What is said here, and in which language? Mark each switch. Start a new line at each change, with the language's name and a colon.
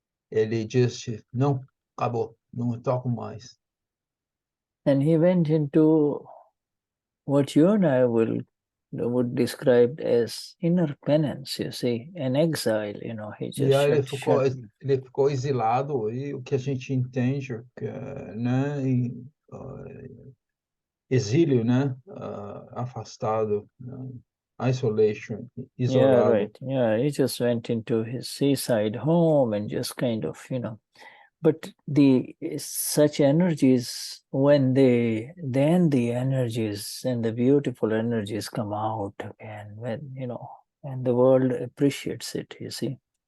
Portuguese: Ele disse, não, acabou, não toco mais.
English: And he went into what you and I would describe as inner penance, you see, an exile, he just
Portuguese: ele ficou exilado, e o que a gente entende, né, exílio, né, afastado, isolation, isolado.
English: Yeah, right. Yeah, he just went into his seaside home and just kind of, but such energies, when the energies and the beautiful energies come out again, and the world appreciates it, you see.